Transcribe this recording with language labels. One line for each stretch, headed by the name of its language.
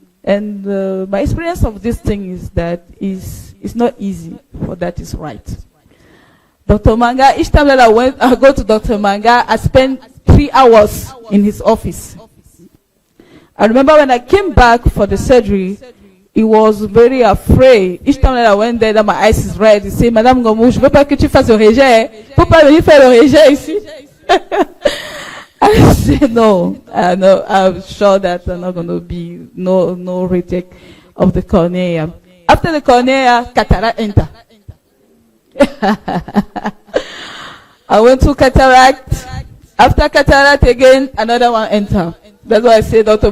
English: And my experience of this thing is that it's not easy, but that is right. Dr. Manga, each time that I go to Dr. Manga, I spend 3 hours in his office. I remember when I came back for the surgery, he was very afraid. Each time that I went there, that my eyes is red. He said,
French: Madame Ngomou, je veux pas que tu fasses le rejet. Faut pas venir faire le rejet ici.
English: I said, no, I'm sure that there's not going to be no retake of the cornea. After the cornea, cataract enter. I went to cataract. After cataract again, another one enter. That's why I say Dr.